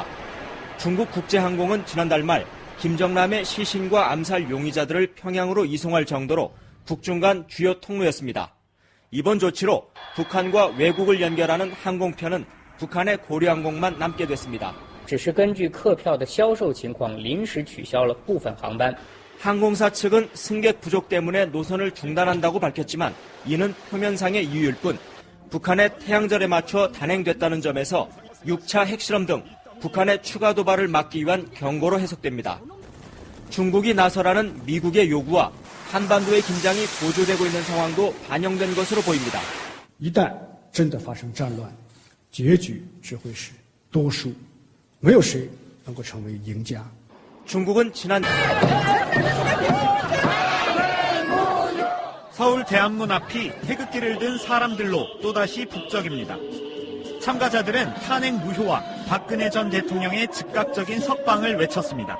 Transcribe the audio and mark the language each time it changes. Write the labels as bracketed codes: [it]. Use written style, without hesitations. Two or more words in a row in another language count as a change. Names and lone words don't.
[ko] 중국 국제항공은 지난달 말 김정남의 시신과 암살 용의자들을 평양으로 이송할 정도로 북중 간 주요 통로였습니다. 이번 조치로 북한과 외국을 연결하는 항공편은 북한의 고려항공만 남게 됐습니다. [zh] 只是根据客票的销售情况临时取消了部分航班。 [ko] 항공사 측은 승객 부족 때문에 노선을 중단한다고 밝혔지만 이는 표면상의 이유일 뿐 북한의 태양절에 맞춰 단행됐다는 점에서 6차 핵실험 등 북한의 추가 도발을 막기 위한 경고로 해석됩니다. 중국이 나서라는 미국의 요구와 한반도의 긴장이 고조되고 있는 상황도 반영된 것으로 보입니다. [zh] 一旦真的发生战乱，结局只会是多数，没有谁能够成为赢家。 [ko] 중국은 지난 서울 대한문 앞이 태극기를 든 사람들로 또다시 북적입니다. 참가자들은 탄핵 무효와 박근혜 전 대통령의 즉각적인 석방을 외쳤습니다.